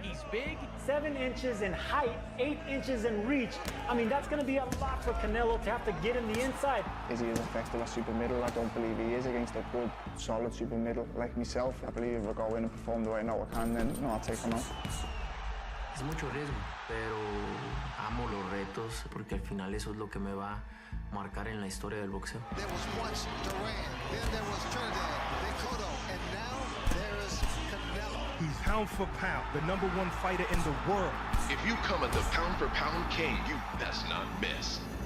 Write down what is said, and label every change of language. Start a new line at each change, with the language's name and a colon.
English: He's big. 7 inches in height, 8 inches in reach. I mean, that's going to be a lot for Canelo to have to get in the inside. Is he as effective as super middle? I don't believe he is against a good, solid super middle like myself. I believe if I go in and perform the way I know I can, then I'll take him out.
Spanish: Es mucho riesgo, pero amo los retos porque al final eso es lo que me va a marcar en la historia del boxeo.
English: There was once Duran, then there was Trinidad, then Cotto, and now there is Canelo. He's pound for pound, the #1 fighter in the world. If you come at the pound for pound king, you best not miss.